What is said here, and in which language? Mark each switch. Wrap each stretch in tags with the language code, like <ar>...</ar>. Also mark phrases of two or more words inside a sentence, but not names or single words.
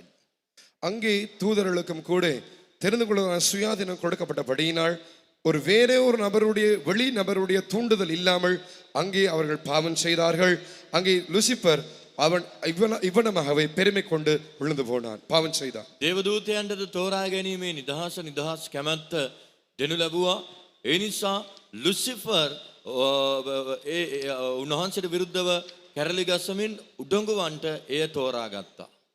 <ta>அங்கே தூதர்களுக்கும் கூட தெரிந்து கொள்ள சுயாதீனம் கொடுக்கப்பட்டபடியினால் ஒரு வேறே ஒரு வெளி நபருடைய தூண்டுதல் இல்லாமல் அங்கே அவர்கள் பாவம் செய்தார்கள். அங்கே லூசிபர் அவன் இவனமாகவே பெருமை கொண்டு விழுந்து போனான், பாவம் செய்தான்.</ta> <si>දේවදූතයන්ටද තෝරා ගැනීමේ නිදහස් කැමැත්ත දෙනු ලැබුවා. ඒ නිසා ලුසිෆර් උන්වහන්සේට විරුද්ධව කැරලි ගසමින් උඩඟුවන්ට එය තෝරාගත්තා.</si>